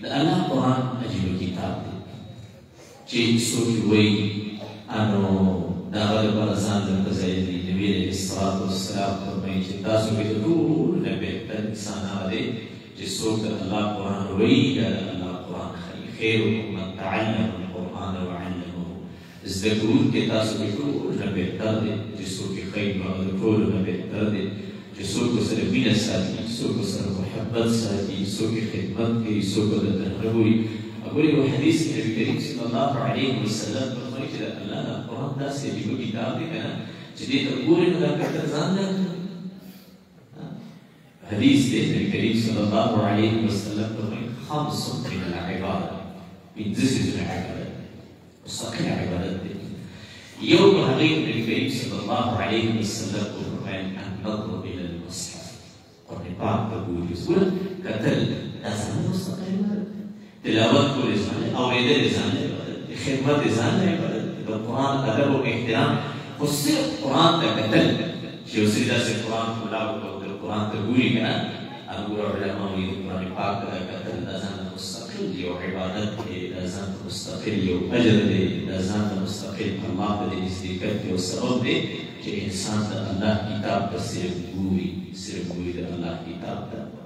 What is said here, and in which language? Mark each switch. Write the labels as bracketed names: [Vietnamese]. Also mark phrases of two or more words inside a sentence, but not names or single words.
[Pashto] الله قرآن عجیبه کتاب دی چې څوک وایي دا هغه لپاره ځان درته ځای دی نبي [Arabic] علیه الصلاة والسلام [Pashto] فرمایي چې تاسو کې د ټولو نه بهتر انسان هغه دی چې څوک د الله قرآن وایي یا د الله قرآن ښایي [Arabic] خیرکم من تعلم القرآن وعلمه [Pashto] زده کوونکی تاسو کې ټولو نه بهتر دی چې څوک یې ښایي نو هغه د ټولو نه بهتر دی چې څوک ورسره مینه ساتي څوک ورسره محبت ساتي څوک یې خدمت کوي څوک ورته تنهه وایي [Arabic] أقول له حديث النبي الكريم صلى الله عليه وسلم [Pashto] فرمایي چې الله د قرآن داسې عجیبه کتاب دی که نه چې دې ته ګورې نو دا بهتر ځان نه حدیث دی نبي کریم [Arabic] صلی الله علیه وسلم [Pashto] فرمایي [Arabic] خمس من العبادة [Pashto] پنځه څیزونه عبادت مستقل عبادت دی یو په هغې نبي کریم [Arabic] صلی الله علیه وسلم [Pashto] فرمایي النظر [Arabic] إلى المصحف [Pashto] قرآن پاک ته ګوري ګوره کتل دا ځان مستقل عبادت تلاوت کول ځان اورېدل ځان خدمت ځان عبادت د قرآن ادب او احترام خو صرف قرآن ته کتل چې اوسې داسې قرآن ملاو کوو د قرآن ته ګوري که نه هغه علما وایي د قرآن پاک ته کتل دا ځان ته مستقل یو عبادت دی دا ځان ته مستقل یو اجر دی دا ځان ته مستقل الله ته د نزدېکت یو سبب دی چې انسان د الله کتاب ته صرف ګوري د الله کتاب ته